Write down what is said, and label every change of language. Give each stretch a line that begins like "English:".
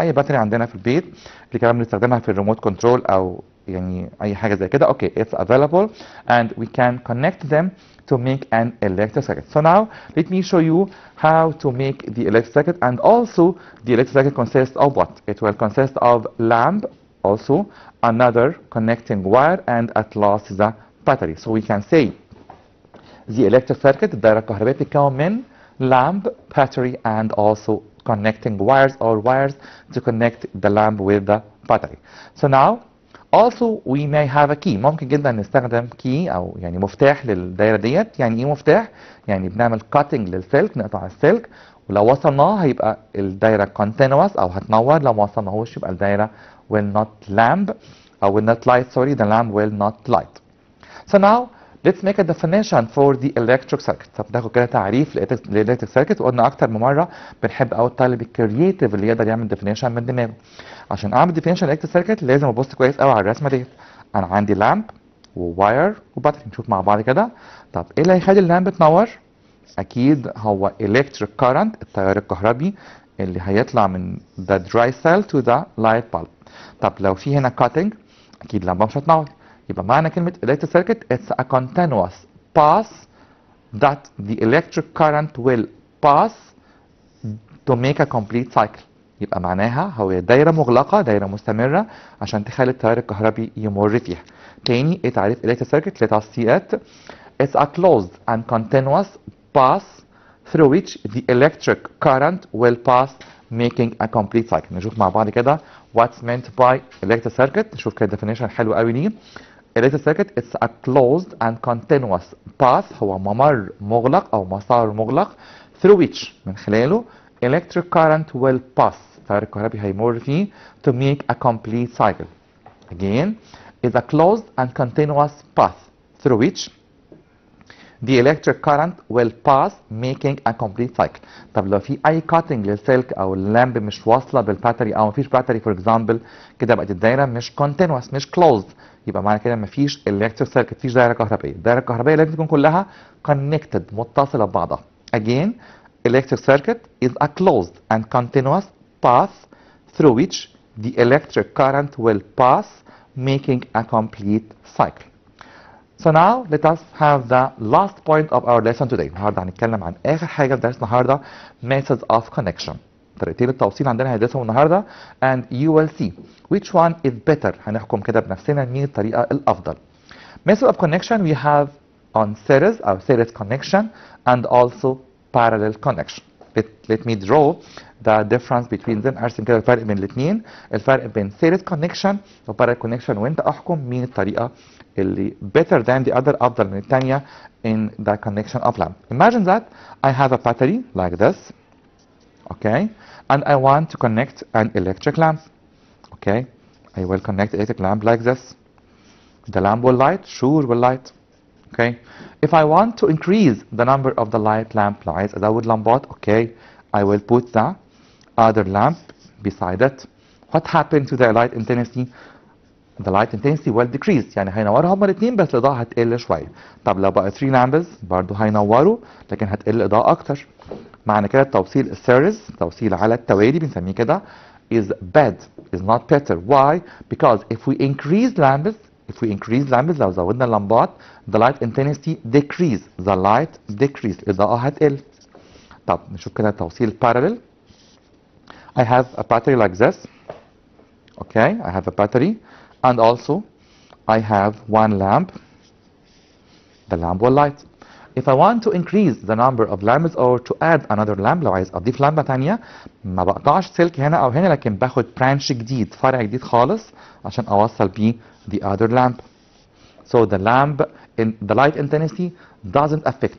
Arabic: اي باتري عندنا في البيت اللي كمان بنستخدمها في الريموت كنترول او يعني اي حاجه زي كده.
English: Okay, it's available and we can connect them to make an electric circuit. So now let me show you how to make the electric circuit, and also the electric circuit consists of what? It will consist of lamp, also another connecting wire, and at last the battery. So we can say the electric circuit
Arabic: الدائرة الكهربائية بتتكون من
English: lamp, battery, and also connecting wires or wires to connect the lamp with the battery. So now Also we may have a key.
Arabic: ممكن جدا نستخدم key او يعني مفتاح للدايره ديت. يعني ايه مفتاح؟ يعني بنعمل cutting للسلك، نقطع السلك، ولو وصلناه هيبقى الدايره continuous او هتنور، لو ما وصلناهوش يبقى الدايره
English: will not lamp
Arabic: او
English: will not light. Sorry, the lamp will not light. So now let's make a definition for the electric circuit.
Arabic: طب ناخد كده تعريف للإلكتريك سيركت. وقلنا أكتر من مرة بنحب أوي الطالب الكرييتيف اللي يقدر يعمل definition من دماغه. عشان أعمل definition للإلكتريك سيركت لازم أبص كويس أوي على الرسمة ديت. أنا عندي لامب وواير وباتري. نشوف مع بعض كده. طب إيه اللي هيخلي اللامب تنور؟ أكيد هو
English: electric current،
Arabic: التيار الكهربي اللي هيطلع من
English: the dry cell to the light bulb.
Arabic: طب لو في هنا cutting أكيد اللامبة مش هتنور. يبقى معنى كلمة
English: electric circuit it's a continuous path that the electric current will pass to make a complete cycle.
Arabic: يبقى معناها هو دايرة مغلقة، دايرة مستمرة عشان تخلي التيار الكهربي يمر فيها. تاني ايه تعريف
English: electric circuit؟ let us see it. It's a closed and continuous path through which the electric current will pass making a complete cycle.
Arabic: نشوف مع بعض كده
English: what's meant by electric circuit.
Arabic: نشوف كده definition حلو قوي ليه.
English: electric circuit it's a closed and continuous path،
Arabic: هو ممر مغلق او مسار مغلق
English: through which
Arabic: من خلاله
English: electric current will pass،
Arabic: التيار الكهربي هيمر فيه
English: to make a complete cycle. Again, is a closed and continuous path through which the electric current will pass making a complete cycle.
Arabic: طب لو في اي cutting للسلك او اللامب مش واصله بالباتري او مفيش باتري
English: for example,
Arabic: كده بقت الدايره مش continuous مش closed، يبقى معنى كده مفيش electric circuit، مفيش دايره كهربائيه. الدايره الكهربائيه لازم تكون كلها connected متصله ببعضها.
English: Again, electric circuit is a closed and continuous path through which the electric current will pass making a complete cycle. So now let us have the last point of our lesson today.
Arabic: النهارده هنتكلم عن آخر حاجة في درس النهارده
English: methods of connection.
Arabic: طريقتين التوصيل عندنا هندرسهم النهارده
English: and you will see which one is better.
Arabic: هنحكم كده بنفسنا مين الطريقة الأفضل.
English: Method of connection we have on series أو series connection and also parallel connection. Let me draw the difference between them.
Arabic: ارسم كده الفرق بين الاثنين، الفرق بين
English: series connection
Arabic: و
English: parallel connection،
Arabic: وانت احكم مين الطريقة اللي
English: better than the other،
Arabic: أفضل من الثانية
English: in the connection of lamp. Imagine that I have a battery like this, okay, and I want to connect an electric lamp. Okay, I will connect the electric lamp like this. The lamp will light, sure will light. Okay, if I want to increase the number of the light lamp,
Arabic: لو عايز أزود لمبات,
English: okay, I will put the other lamp beside it. What happened to the light intensity? The light intensity will decrease،
Arabic: يعني هينوروا هما الاثنين بس الإضاءة هتقل شوية. طب لو بقى 3 lamps برضه هينوروا لكن هتقل الإضاءة أكتر. معنى كده التوصيل السيريز، التوصيل على التوالي بنسميه كده
English: is bad, is not better. Why? Because if we increase lamps
Arabic: لو زودنا اللمبات
English: the light intensity decrease, the light decrease،
Arabic: الإضاءة هتقل. طب نشوف كده توصيل parallel.
English: I have a battery like this. Okay, I have a battery and also I have one lamp. The lamp will light. If I want to increase the number of lamps or to add another lamp،
Arabic: لو عايز أضيف لمبة تانية ما بقطعش سلك هنا أو هنا لكن باخد
English: branch
Arabic: جديد، فرع جديد خالص عشان أوصل بيه
English: the other lamp. So the lamp in the light intensity doesn't affect.